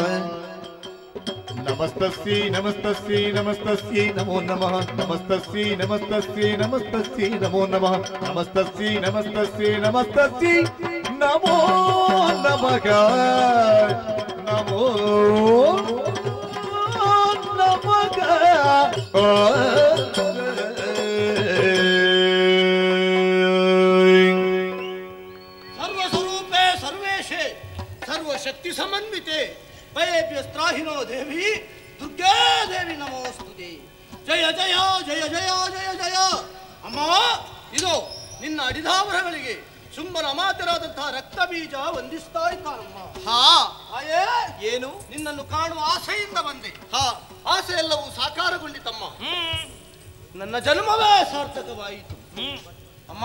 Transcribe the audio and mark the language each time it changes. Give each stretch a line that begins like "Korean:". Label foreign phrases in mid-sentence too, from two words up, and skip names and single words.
Sanskrit: नमस्तस्यै नमस्तस्यै नमस्तस्यै नमो नमः नमस्तस्यै नमस्तस्यै नमस्तस्यै नमो नमः नमस्तस्यै नमस्तस्यै नमस्तस्यै नमो नमः नमो ಶಕ್ತಿ ಸಮನ್ವಿತೆ ಭಯೇಭ್ಯಸ್ತ್ರಾಹಿನೋ ದೇವಿ ದುರ್ಗಾ ದೇವಿ ನಮೋಸ್ತುತೆ
Kannada: ಜಯ ಜಯ ಜಯ ಜಯ ಜಯ ಜಯ ಅಮ್ಮ ಇದು ನಿನ್ನ ಅಡಿದಾವರಗಳಿಗೆ ಶುಂಭನ ಮಾತರಾದಂತಹ ರಕ್ತ ಬೀಜ ವಂದಿಸ್ತಾ ಇದ್ದಾರಮ್ಮ. ಹಾ ಆಯೇ ಏನು ನಿನ್ನನ್ನು ಕಾಣುವ ಆಸೆಯಿಂದ ಬಂದೆ. ಹಾ ಆಸೆ ಎಲ್ಲವೂ ಸಾಕಾರಗೊಂಡಿತಮ್ಮ. ನನ್ನ ಜನ್ಮವೇ ಸಾರ್ಥಕವಾಯಿತು ಅಮ್ಮ.